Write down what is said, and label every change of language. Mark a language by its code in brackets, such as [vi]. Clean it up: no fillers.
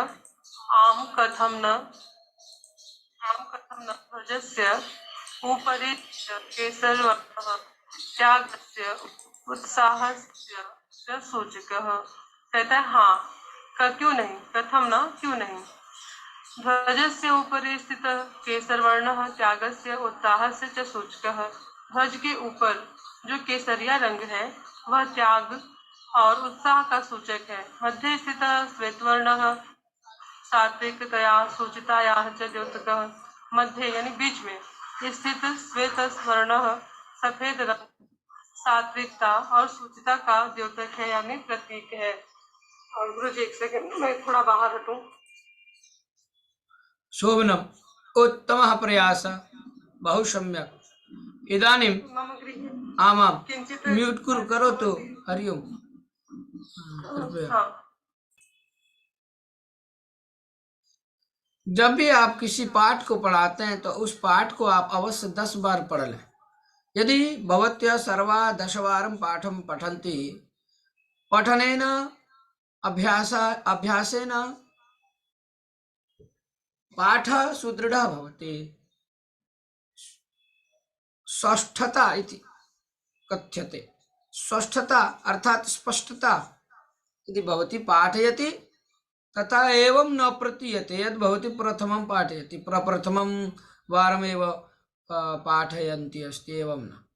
[sa] आम कथम न ध्वजस्य उपरि केसरवर्णः त्यागस्य उत्साहस्य च सूचकः। [hi] कहता है हाँ, क्यों नहीं, [sa] कथम न [hi] क्यों नहीं। [sa] ध्वजस्य उपरि स्थित केसरवर्णः त्यागस्य उत्साहस्य च सूचकः, [hi] ध्वज के ऊपर जो केसरिया रंग है वह त्याग और उत्साह का सूचक है। [sa] मध्य स्थित श्वेतवर्णः सात्विकतया सूचितायाः च द्योतकः, [hi] मध्य यानी बीच में स्थित श्वेत वर्णः सफेद रंग सात्विकता और सूचिता का द्योतक है, यानी प्रतीक है। और गुरु जी एक सेकंड, मैं थोड़ा बाहर हटूं। [sa] शोभनम, उत्तमः प्रयासः, बहु सम्यक्। इदानीं आमां म्यूट करोतु। हरि ओम। [hi] कृपया जब भी आप किसी पाठ को पढ़ाते हैं तो उस पाठ को आप अवश्य 10 बार पढ़ लें। [sa] यदि भवत्यः सर्वा 10वारं पाठं पठन्ति, पठनेन अभ्यासेन पाठः सुदृढः भवति। स्पष्टता इति कथ्यते। स्पष्टता अर्थात स्पष्टता यदि भवती पाठयति तथा एवं न प्रतीयते यद् भवती प्रथमं पाठयति, प्रप्रथमं वारमेव पाठयन्ति अस्ति, एवं न।